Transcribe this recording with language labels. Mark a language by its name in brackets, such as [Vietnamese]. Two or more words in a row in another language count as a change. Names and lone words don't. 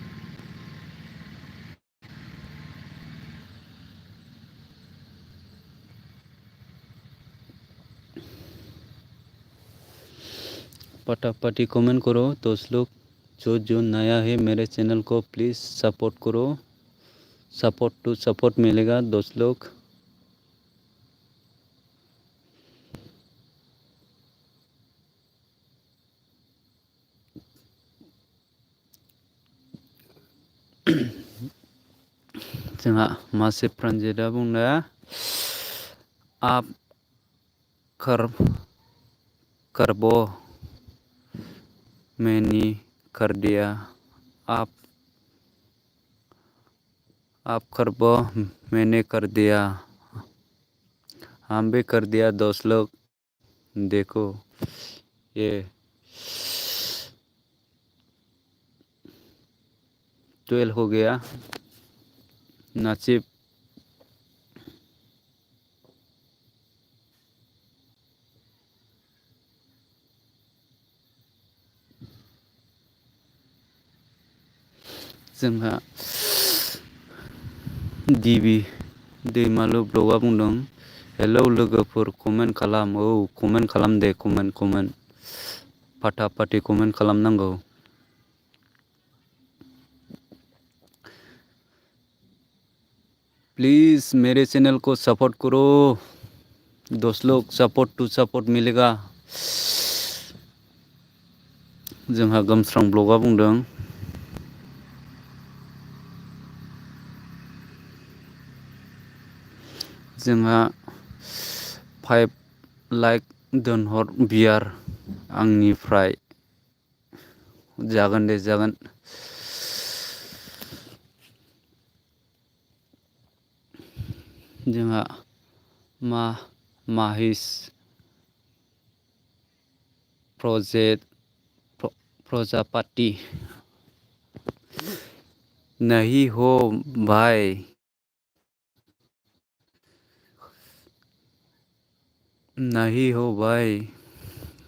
[Hindi] पटापटी कमेंट करो 10 लोग। जो नया है मेरे चैनल को प्लीज़ सपोर्ट करो। [English] support to support [Hindi] मिलेगा 10 लोग। [Bodo] जोंहा मासे प्रांजिता बुंदों [Hindi] आप करबो मैंने कर दिया। आप करबो मैंने कर दिया। हम भी कर दिया 10 लोग। देखो ये 12 हो गया। [Bodo] नाचिब जोंहा दिबि दैमालु ब्लगआ बुंदों हेलौ लोगोफोर कमेन्ट खालाम। औ कमेन्ट खालाम दे, कमेन्ट कमेन्ट फाटाफाटि कमेन्ट खालामनांगौ। [Hindi] प्लीज़ मेरे चैनल को सपोर्ट करो 10 लोग। [English] support to support [Hindi] मिलेगा। [Bodo] जोंहा गोमस्रां ब्लगआ बुंदों जोंहा 5 लाइक दोनहर बियार आंनिफ्राय। जागोन दे जागोन। जोंहा [Hindi] माहिस प्रजापति नहीं हो भाई, नहीं हो भाई।